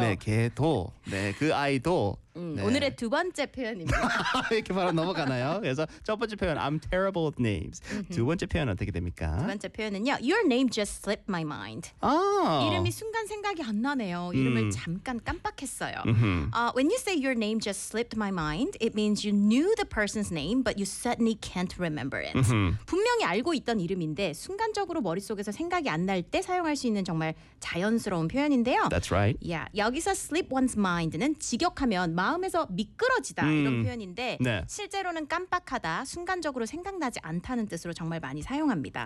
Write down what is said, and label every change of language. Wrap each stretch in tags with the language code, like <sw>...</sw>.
<ko>네 걔도. 네 그 아이도. 네. 오늘의 두 번째 표현입니다. 이렇게 바로 넘어가나요? 그래서 첫 번째 표현</ko> <en>I'm terrible with names.</en> <ko>두 번째 표현은 어떻게 됩니까? 두 번째 표현은요.</ko> <en>Your name just slipped my mind. 아.</en> <ko>이름이 순간 생각이 안 나네요. 이름을 잠깐 깜빡했어요.</ko> <en>When you say your name just slipped my mind, it means you knew the person's name but you suddenly can't remember it.</en> <ko>분명히 알고 있던 이름인데 순간적으로 머릿속에서 생각이 안 날 때 사용할 수 있는 정말 자연스러운 표현인데요.</ko> <en>That's right.</en> <ko>Yeah. 여기서 slip one's mind는 직역하면 마음에서 미끄러지다 이런 표현인데 네. 실제로는 깜빡하다 순간적으로 생각나지 않다는 뜻으로 정말 많이 사용합니다.</ko>